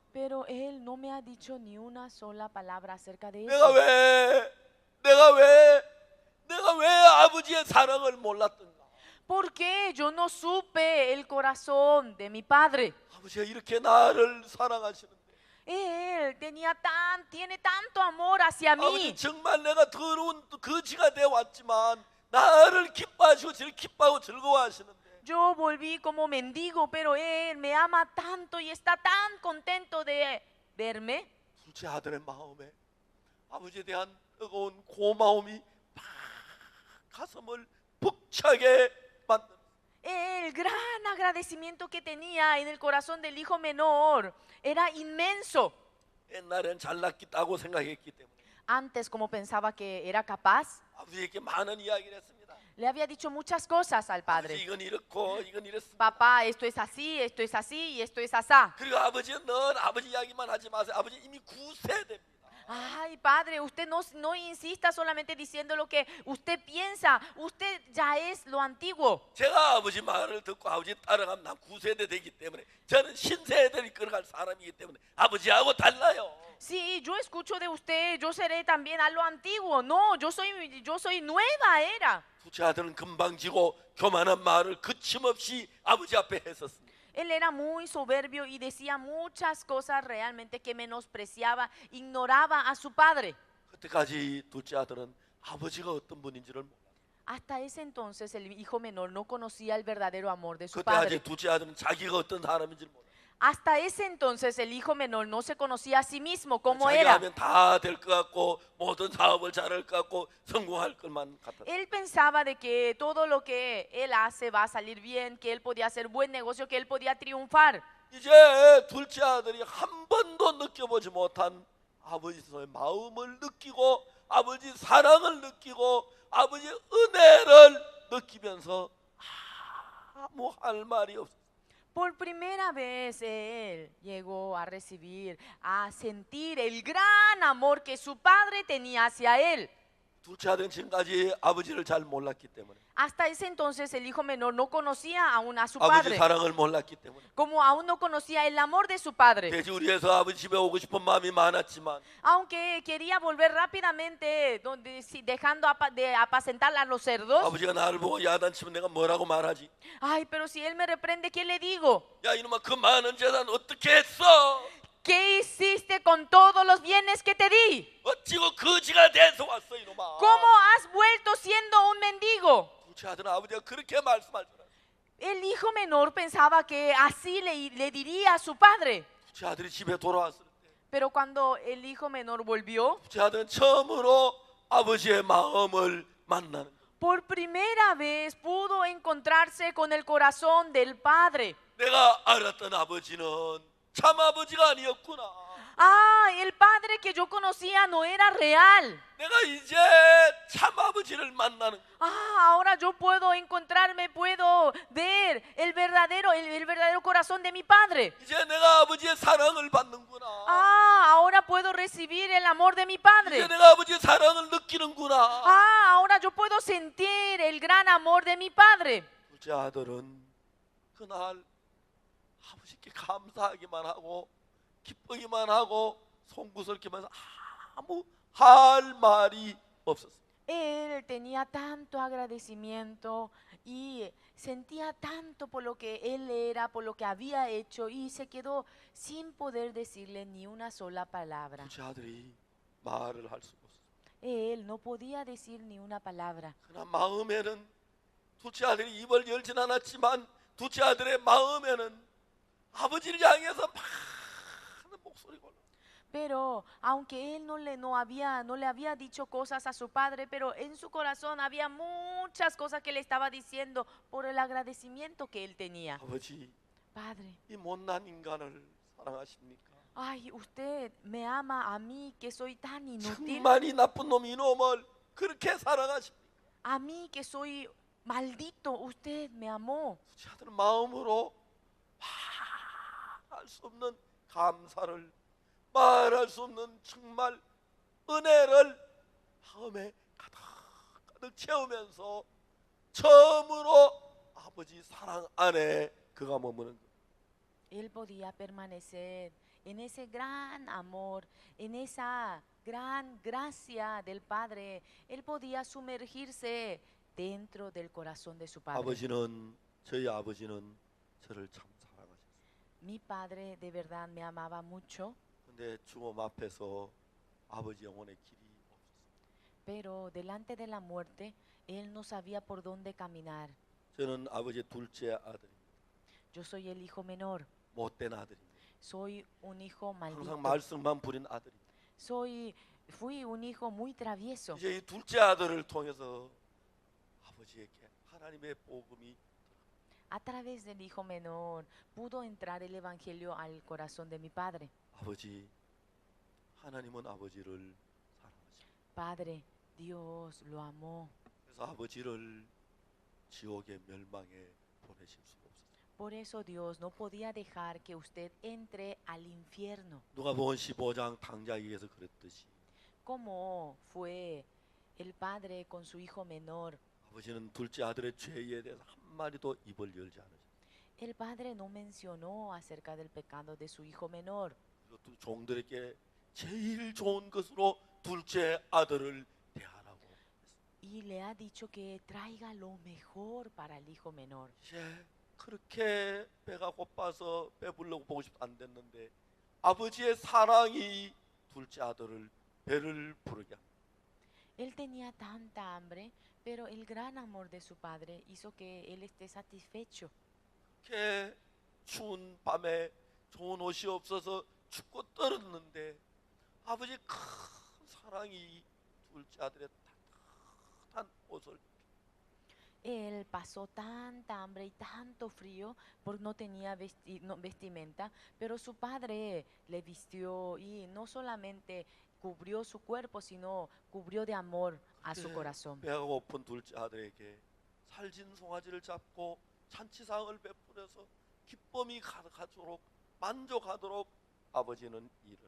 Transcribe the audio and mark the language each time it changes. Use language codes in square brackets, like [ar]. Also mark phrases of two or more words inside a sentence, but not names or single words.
[es] Pero él no me ha dicho ni una sola palabra acerca de [ko] 내가 [es] eso. [ko] 내가 왜 아버지의 사랑을 몰랐던가. [es] ¿Por qué yo no supe el corazón de mi padre? [ko] 아버지가 이렇게 나를 사랑하시는데 [es] Él tiene tanto amor hacia [ko] 아버지 [es] mí. [ko] 정말 내가 더러운 거지가 되어 왔지만 나를 기뻐하시고 저를 기뻐하고 즐거워하시는데 [es] Yo volví como mendigo, pero él me ama tanto y está tan contento de verme. [ko] 둘째 아들의 마음에 아버지에 대한 뜨거운 고마움이 막 가슴을 벅차게 만드는 [es] El gran agradecimiento que tenía en el corazón del hijo menor era inmenso. [ko] 옛날엔 잘났겠다고 생각했기 때문에 [es] Antes, como pensaba que era capaz, [ko] 아버지에게 많은 이야기를 했습니다. [es] le había dicho muchas cosas al [ko] 아버지 [es] padre. [ko] 이건 이렇고 이건 이랬습니다. [es] Papá, esto es así y esto es asá. [ko] 그리고 아버지는 늘 아버지 이야기만 하지 마세요. 아버지 이미 9세대입니다. [es] Ay, padre, usted no insista solamente diciendo lo que usted piensa. Usted ya es lo antiguo. [ko] 제가 아버지 말을 듣고 아버지 따라가면 난 9세대 되기 때문에 저는 신세대를 이끌어갈 사람이기 때문에 아버지하고 달라요. [es] Sí, yo escucho de usted, yo seré también a lo antiguo. No, yo soy nueva era. [ko] 둘째 아들은 금방 지고 교만한 말을 거침없이 아버지 앞에 했었습니다. [es] Él era muy soberbio y decía muchas cosas realmente que menospreciaba, ignoraba a su padre. [ko] 그때까지 둘째 아들은 아버지가 어떤 분인지를 몰랐어요. [es] Hasta ese entonces el hijo menor no conocía el verdadero amor de su [ko] 그때 아직 [es] padre. [ko] 둘째 아들은 자기가 어떤 사람인지를 몰랐어요. [es] Hasta ese entonces el hijo menor no se conocía a sí mismo como [ko] 자기가 [es] era. [ko] 하면 다 될 것 같고 모든 사업을 잘할 것 같고 성공할 것만 같았어요. [es] Él pensaba de que todo lo que él hace va a salir bien, que él podía hacer buen negocio, que él podía triunfar. [ko] 이제 둘째 아들이 한 번도 느껴보지 못한 아버지의 마음을 느끼고 아버지 사랑을 느끼고 아버지 은혜를 느끼면서 아무 할 말이 없어요. [es] Por primera vez él llegó a recibir, a sentir el gran amor que su padre tenía hacia él. [ko] 둘째 아들은 지금까지 아버지를 잘 몰랐기 때문에 [es] Hasta ese entonces el hijo menor no conocía aún a su [ko] 아버지 [es] padre, [ko] 사랑을 몰랐기 때문에 [es] como aún no conocía el amor de su padre. [ko] 돼지우리에서 아버지 집에 오고 싶은 마음이 많았지만 [es] Aunque quería volver rápidamente, dejando de apacentar a los cerdos. [ko] 아버지가 나를 보고 야단치면 내가 뭐라고 말하지? [es] Ay, pero si él me reprende, ¿qué le digo? [ko] 야 이놈아 그 많은 재산 어떻게 했어? [es] ¿Qué hiciste con todos los bienes que te di? [ko] 어찌고 거지가 돼서 왔어 이놈아. [es] ¿Cómo has vuelto siendo un mendigo? [ko] 둘째 아들은 아버지가 그렇게 말씀할 줄 알았어. [es] El hijo menor pensaba que así le diría a su padre. [ko] 둘째 아들이 집에 돌아왔을 때 [es] Pero cuando el hijo menor volvió, [ko] 둘째 아들은 처음으로 아버지의 마음을 만나는 거예요. [es] por primera vez pudo encontrarse con el corazón del padre. [ko] 내가 알았던 아버지는 참 아버지가 아니었구나. [es] El padre que yo conocía no era real. [ko] 내가 이제 참 아버지를 만나는 거예요. [es] Ahora yo puedo encontrarme, puedo ver el verdadero corazón de mi padre. [ko] 이제 내가 아버지의 사랑을 받는구나. [es] Ahora puedo recibir el amor amor de mi [ko] 이제 [es] Padre. [ko] 내가 아버지의 사랑을 느끼는구나. [es] Ah, ahora yo puedo sentir el gran amor de mi Padre. [ko] 둘째 아들은 그날 아버지께 감사하기만 하고 기쁘기만 하고 송구스럽기만 아무 할 말이 없었어요. [es] Él tenía tanto agradecimiento y sentía tanto por lo que él era, por lo que había hecho y se quedó sin poder decirle ni una sola palabra. [ko] 둘째 아들이 말을 할 수가 없어요. [es] Él no podía decir ni una palabra. [ko] 그러나 마음에는 둘째 아들이 입을 열진 않았지만 둘째 아들의 마음에는 아버지를 향해서 많은 목소리가 올라. [es] Pero aunque él no le había dicho cosas a su padre, pero en su corazón había muchas cosas que le estaba diciendo por el agradecimiento que él tenía. [ko] 아버지, [es] Padre, [ko] 이 못난 인간을 사랑하십니까? [es] ay, usted me ama a mí que soy tan inútil, [ko] 정말 이 나쁜 놈 이놈을 그렇게 사랑하십니까? [es] a mí que soy maldito, usted me amó. [ko] 둘째 아들은 마음으로 말할 수 없는 감사를, 말할 수 없는 정말 은혜를 마음에 가득 채우면서 처음으로 아버지 사랑 안에 그가 머무는 거예요. [es] Él podía permanecer en ese gran amor, en esa gran gracia del Padre. Él podía sumergirse dentro del corazón de su Padre. [ko] 저희 아버지는 저를 참 사랑하셨어요. [es] Mi Padre de verdad me amaba mucho, [ko] 근데 죽음 앞에서 아버지 영혼의 길이 없었어요. [es] pero delante de la muerte, Él no sabía por dónde caminar. [ko] 저는 아버지의 둘째 아들입니다. [es] Yo soy el hijo menor, [ko] 못된 아들입니다. [es] soy un hijo [ko] 항상 [es] maldito, [ko] 말썽만 부린 아들입니다. [es] fui un hijo muy travieso. [ko] 이제 이 둘째 아들을 통해서 아버지에게 하나님의 복음이 [es] A través del hijo menor pudo entrar el evangelio al corazón de mi padre. [ko] 아버지, 하나님은 아버지를 사랑하십니다. [es] Padre, Dios lo amó. [ko] 그래서 아버지를 지옥의 멸망에 보내실 수가 없었어요. [es] Por eso Dios no podía dejar que usted entre al infierno, [ko] 누가복음 15장 당자에게서 그랬듯이 [es] como fue el padre con su hijo menor. [ko] 아버지는 둘째 아들의 죄에 대해서 한마디도 입을 열지 않으셨어요. [es] El padre no mencionó acerca del pecado de su hijo menor. [ko] 그리고 또 종들에게 제일 좋은 것으로 둘째 아들을 대하라고 했어요. [es] Y le ha dicho que traiga lo mejor para el hijo menor. [ko] 이제 그렇게 배가 고파서 배부르고 보고 싶도 안 됐는데 아버지의 사랑이 둘째 아들을 배를 부르게 합니다. [es] Él tenía tanta hambre, pero el gran amor de su padre hizo que él esté satisfecho. [ko] 이렇게 추운 밤에 좋은 옷이 없어서 춥고 떨었는데 아버지의 큰 사랑이 둘째 아들의 따뜻한 옷을 [es] Él pasó tanta hambre y tanto frío porque no tenía vestimenta, pero su padre le vistió y no solamente cubrió su cuerpo, sino cubrió de amor a su corazón. [ko] 배가 고픈 둘째 아들에게 살진 송아지를 잡고 잔치상을 베풀어서 기쁨이 가득하도록 만족하도록 아버지는 일을